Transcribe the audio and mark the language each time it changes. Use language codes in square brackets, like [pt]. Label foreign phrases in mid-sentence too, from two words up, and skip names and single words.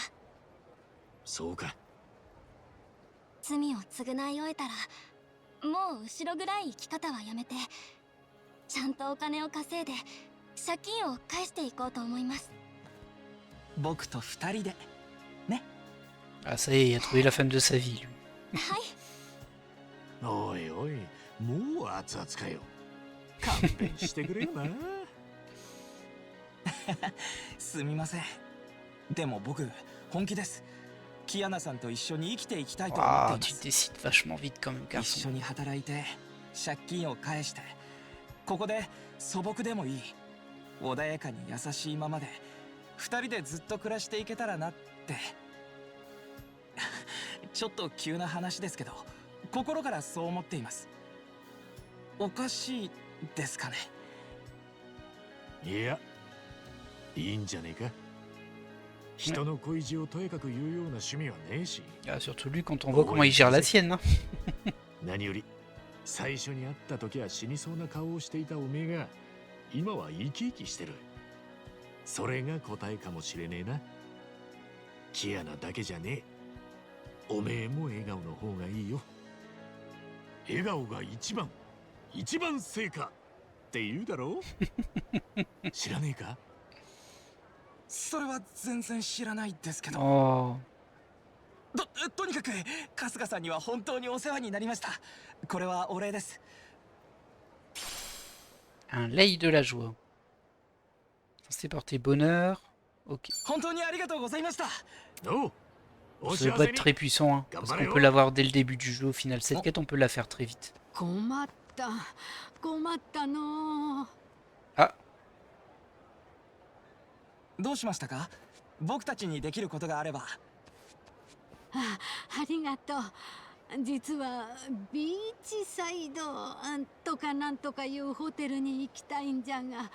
[ja] そうか。罪を償い終えたらもう後ろ暗い生き方はやめて、ちゃんとお金を稼いで借金を返していこうと思います。僕と二人でね。 [fr] Ah, ça y est, il a trouvé la femme de sa vie, lui. [ja] はい。おいおい、もう熱々かよ。勘弁してくれよな。すみません。でも僕本気です。キアナさんと一緒に生きていきたいと思ってい [fr] Ah, [ja] ま [fr] tu [ja] す。 [fr] décides vachement vite quand même, [ja] 一 [fr] garçon. [ja] 緒に働いて借金を返してここで素朴でもいい穏やかに優しいままで二人でずっと暮らしていけたらなってちょっと急な話ですけど心からそう思っています。おかしいですかね。いや、いいんじゃねえか。人の恋路をとやかく言うような趣味はねえし。 [fr] Ah, surtout lui quand on voit comment il gère la sienne. Hein. [ja] 何より最初に会った時は死にそうな顔をしていたおめえが今は生き生きしてる。それが答えかもしれねえな。キアナだけじゃねえ。おめえも笑顔の方がいいよ。笑顔が一番成果って言うだろう。知らねえか。それは全然知らないですけど。 Oh. とにかく春日さんには本当にお世話になりました。これはお礼です。 [fr] Un lei de la joie. Censé porter bonheur. Ok. [ja] 本当にありがとうございました。どう。 [fr] Ça doit pas être très puissant, hein, parce qu'on peut l'avoir dès le début du jeu. Au final, cette quête, on peut la faire très vite. [ja] 困ったの。 Ah, どうしましたか。僕たちにできることがあれば。ありがとう。実はビーチサイドとかなんとかいうホテルに行きたいんじゃが。